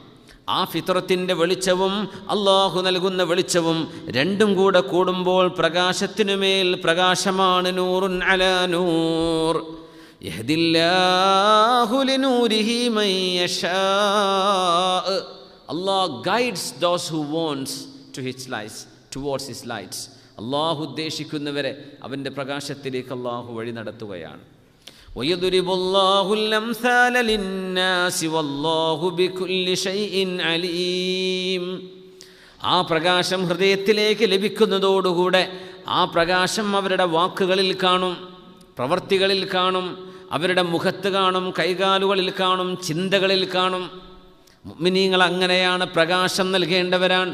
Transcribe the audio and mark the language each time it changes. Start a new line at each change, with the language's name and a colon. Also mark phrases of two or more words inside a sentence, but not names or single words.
Malayalam: ആ ഫിത്രത്തിൻ്റെ വെളിച്ചവും അള്ളാഹു നൽകുന്ന വെളിച്ചവും രണ്ടും കൂടെ കൂടുമ്പോൾ പ്രകാശത്തിനുമേൽ പ്രകാശമാണ്.
Arabic: نور على نور يهدي الله لنوره من يشاء.
English: Allah guides those who wants to his lights towards his lights.
Malayalam: അള്ളാഹു ഉദ്ദേശിക്കുന്നവരെ അവൻ്റെ പ്രകാശത്തിലേക്ക് അള്ളാഹു വഴി നടത്തുകയാണ്.
Arabic: وَيَضْرِبُ اللَّهُ الْأَمْثَالَ لِلنَّاسِ وَاللَّهُ بِكُلِّ شَيْءٍ عَلِيمٌ.
Malayalam: ആ പ്രകാശം ഹൃദയത്തിലേക്ക് ലഭിക്കുന്നതോടുകൂടെ ആ പ്രകാശം അവരുടെ വാക്കുകളിൽ കാണും, പ്രവർത്തികളിൽ കാണും, അവരുടെ മുഖത്ത് കാണും, കൈകാലുകളിൽ കാണും, ചിന്തകളിൽ കാണും. മുഅ്മിനീങ്ങൾ അങ്ങനെയാണ്, പ്രകാശം നൽകേണ്ടവരാണ്.